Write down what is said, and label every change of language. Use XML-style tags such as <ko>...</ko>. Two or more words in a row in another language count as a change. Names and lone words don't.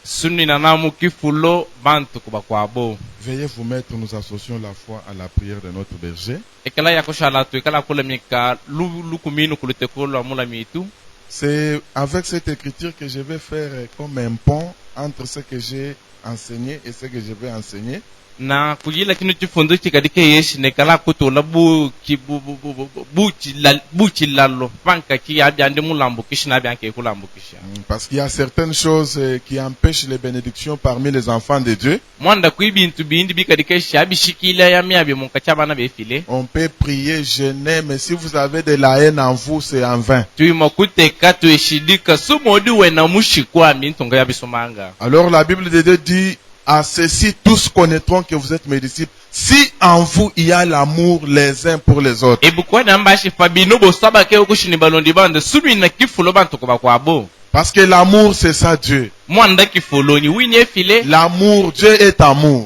<fr>Veuillez vous mettre, nous associons la foi à la prière de notre berger. C'est avec cette écriture que je vais faire comme un pont entre ce que j'ai enseigné et ce que je vais enseigner.</fr> <lu>Na kujila kinu chifundo chikadike yeshi nekala kutola buchi lallo panka ki abyande mulambo kishina byanke kulambo kisha.</lu> <fr>Parce qu'il y a certaines choses qui empêchent les bénédictions parmi les enfants de Dieu.</fr> <lu>Mwanda kuibintu bindi bikadike shabishikila ya miabe munkachabana befile.</lu> <fr>On peut prier, jeûner, mais si vous avez de la haine en vous, c'est en vain.</fr> <lu>Tuimokuteka tueshidika sumodi wena mushikwa mintonga ya bisomanga.</lu> <fr>Alors la Bible de Dieu dit: à ceci, tous connaîtront que vous êtes mes disciples, si en vous il y a l'amour les uns pour les autres. Parce que l'amour, c'est ça Dieu. L'amour, Dieu est amour.</fr>